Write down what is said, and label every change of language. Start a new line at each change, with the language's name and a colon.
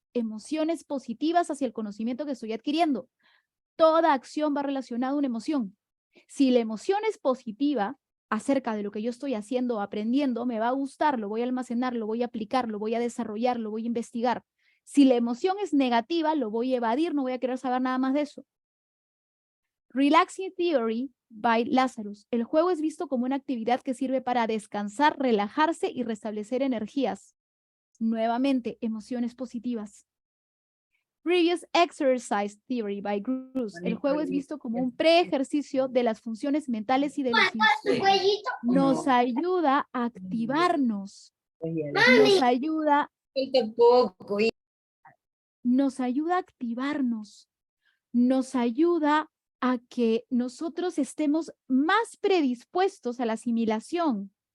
Spanish: emociones positivas hacia el conocimiento que estoy adquiriendo. Toda acción va relacionada a una emoción. Si la emoción es positiva acerca de lo que yo estoy haciendo o aprendiendo, me va a gustar, lo voy a almacenar, lo voy a aplicar, lo voy a desarrollar, lo voy a investigar. Si la emoción es negativa, lo voy a evadir, no voy a querer saber nada más de eso.
English: Relaxing Theory by Lazarus.
Spanish: El juego es visto como una actividad que sirve para descansar, relajarse y restablecer energías. Nuevamente, emociones positivas.
English: Previous Exercise Theory by Bruce.
Spanish: El juego es visto como un pre-ejercicio de las funciones mentales y de los instintos. Nos ayuda a activarnos. Nos ayuda a activarnos. Nos ayuda a que nosotros estemos más predispuestos a la asimilación.